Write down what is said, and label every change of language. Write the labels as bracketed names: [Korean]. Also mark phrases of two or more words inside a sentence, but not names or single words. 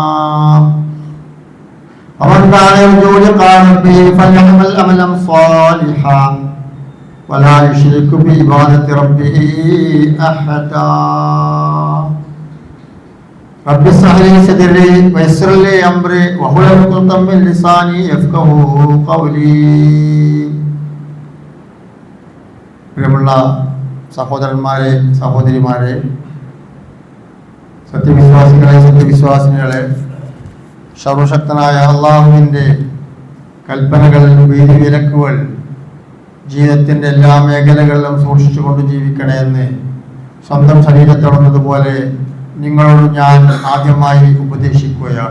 [Arabic] ومن كان يرجو لقاء ربه فليعمل عملا صالحا ولا يشرك بعبادة ربه أحدا رب اشرح لي صدري ويسر لي أمري واحلل عقدة من لساني يفقهوا قولي. [Malayalam] പ്രിയമുള്ള സഹോദരന്മാരെ, സഹോദരിമാരെ, സത്യവിശ്വാസികളെ, സത്യവിശ്വാസിനികളെ, സർവശക്തനായ അള്ളാഹുവിൻ്റെ കൽപ്പനകൾ, വിധിവിലക്കുകൾ ജീവിതത്തിൻ്റെ എല്ലാ മേഖലകളിലും സൂക്ഷിച്ചുകൊണ്ട് ജീവിക്കണേ എന്ന് സ്വന്തം ശരീരത്തോടുന്നതുപോലെ നിങ്ങളോട് ഞാൻ ആദ്യമായി ഉപദേശിക്കുകയാണ്.